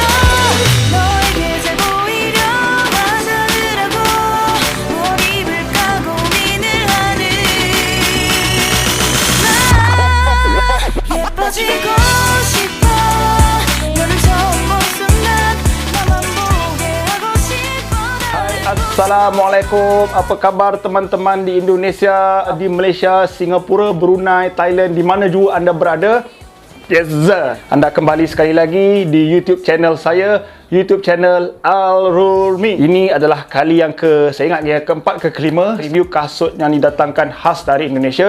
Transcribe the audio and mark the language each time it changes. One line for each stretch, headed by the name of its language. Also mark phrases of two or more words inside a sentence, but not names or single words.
Korean: 너에게 잘 보이려 화장을 하고 뭘 입을까 고민을 하는 나. 예뻐지고 싶어. 너를 처음 본 순간 나만 보게 하고 싶어.
Malay: Assalamualaikum. Apa khabar teman-teman di Indonesia, di Malaysia, Singapura, Brunei, Thailand, di mana juga anda berada? Yes, anda kembali sekali lagi di YouTube channel saya, YouTube channel Al-Rurmi. Ini adalah kali yang saya ingat ya, keempat ke kelima review kasut yang didatangkan khas dari Indonesia.